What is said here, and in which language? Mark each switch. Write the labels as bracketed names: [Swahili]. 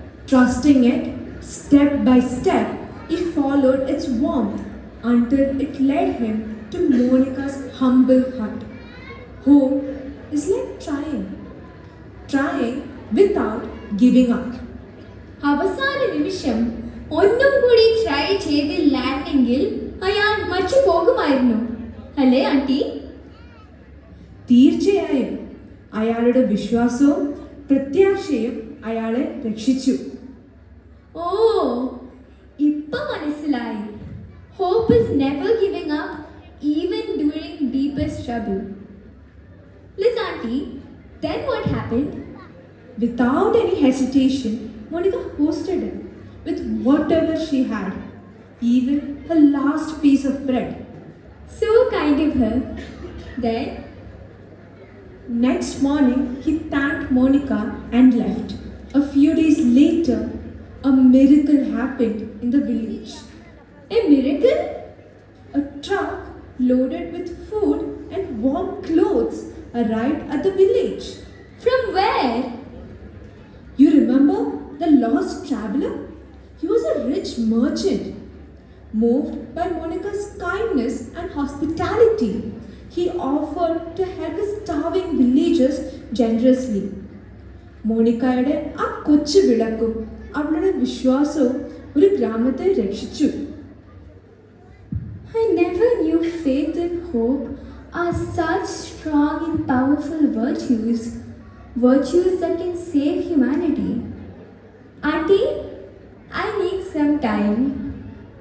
[English] Trusting it, step by step, he followed its warmth until it led him to Monica's humble hut. Hope is like trying without giving up. [Malayalam] അവസാന നിമിഷം ഒന്നും കൂടി try ചെയ്തില്ലായിരുന്നെങ്കിൽ അയാൾ മരിച്ചു പോകുമായിരുന്നു, അല്ലേ anti? തീർച്ചയായും അയാളുടെ വിശ്വാസവും പ്രത്യാശയും അയാളെ രക്ഷിച്ചു. ഓ, ഇപ്പൊ മനസ്സിലായി. [English] Hope is never giving up even during deepest trouble. Liz auntie, then what happened? Without any hesitation, Monica hosted him with whatever she had, even her last piece of bread. So kind of her. Then, next morning, he thanked Monica and left. A few days later, a miracle happened in the village. a miracle? A truck loaded with food and warm clothes arrived at the village. From where? You remember the lost traveler? He was a rich merchant. Moved by Monica's kindness and hospitality, he offered to help the starving villagers generously. [Malayalam] മോണിക്കയുടെ ആ കൊച്ചു വിളക്കും അവളുടെ വിശ്വാസവും ഒരു ഗ്രാമത്തെ രക്ഷിച്ചു. [English] I never knew faith and hope are such strong and powerful virtues. Virtues that can save humanity. Auntie, I need some time.